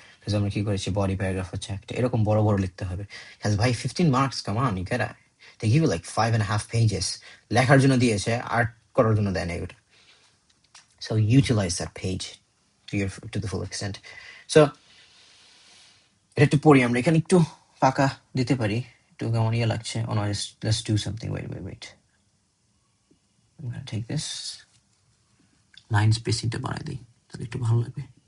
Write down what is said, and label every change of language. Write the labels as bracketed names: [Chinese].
[Bangla] Because আমরা কি করেছি, body paragraph হচ্ছে একটা, এরকম বড় বড় লিখতে হবে. [English] Because ভাই 15 marks, come on, you gotta, they give you like 5.5 pages. [Bangla] লেখার জন্য দিয়েছে, আর্ট করার জন্য দেয় না এটা. [English] So utilize that page to the full extent. [Bangla] So এটা একটু পড়ি আমরা, এখানে একটু ফাঁকা দিতে পারি, একটু কেমন ইয়ে লাগছে. [English] Oh no, let's do something. Wait. I'm gonna take this line spacingটা [Bangla] বাড়াই দিই, তাহলে একটু ভালো লাগবে.